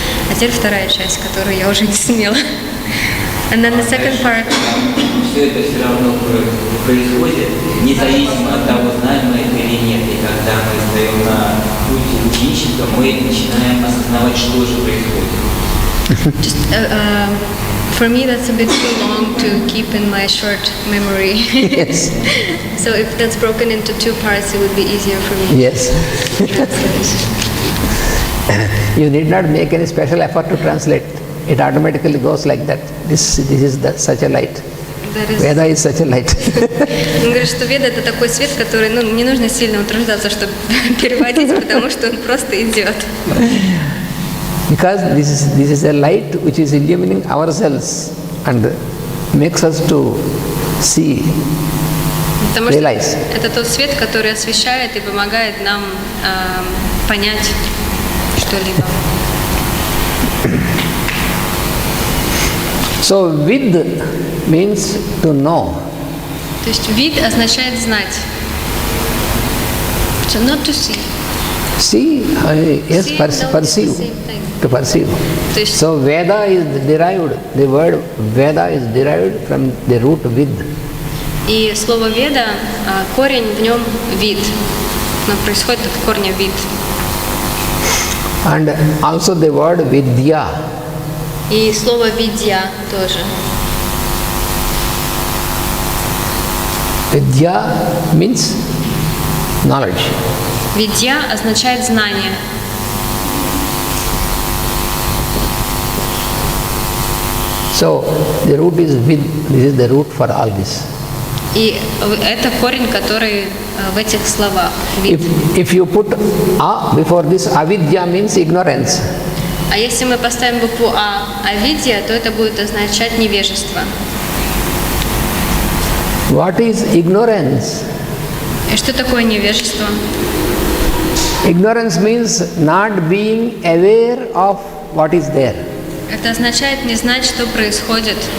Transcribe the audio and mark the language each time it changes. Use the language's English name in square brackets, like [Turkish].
[Russian] А теперь вторая часть, которую я уже не смела. [English] And then the second part. [Russian] Все это все равно происходит, независимо от того, знаем мы это или нет. И когда мы встаем на путь ученичества, мы начинаем осознавать, что же происходит. [English] Just, for me, that's a bit too long to keep in my short memory. Yes. So if that's broken into two parts, it would be easier for me. Yes. To translate. You need not make any special effort to translate. It automatically goes like that. This is such a light. Veda is such a light. [Russian] Он говорит, что Веда — это такой свет, который, не нужно сильно утруждаться, чтобы переводить, потому что он просто идет. [English] Because this is a light which is illumining ourselves and makes us to see, realize. [Russian] Это тот свет, который освещает и помогает нам понять что-либо. [English] So vid means to know. [Russian] То есть вид означает знать. [English] So not to see. See, yes, perceive. To perceive. So Veda is derived, the word Veda is derived from the root vid. [Russian] И слово Веда, корень в нем вид. Но происходит от корня вид. [English] And also the word Vidya. [Russian] И слово видья тоже. [English] Vidya means knowledge. [Russian] Видья означает знание. [English] So the root is vid. This is the root for all this. [Russian] И это корень, который в этих словах. Вид. [English] If you put a before this, avidya means ignorance. [Russian] А если мы поставим букву авидья, то это будет означать невежество. [English] What is ignorance? [Russian] И что такое невежество? [English] Ignorance means not being aware of what is there. [Russian] Это означает не знать, что происходит.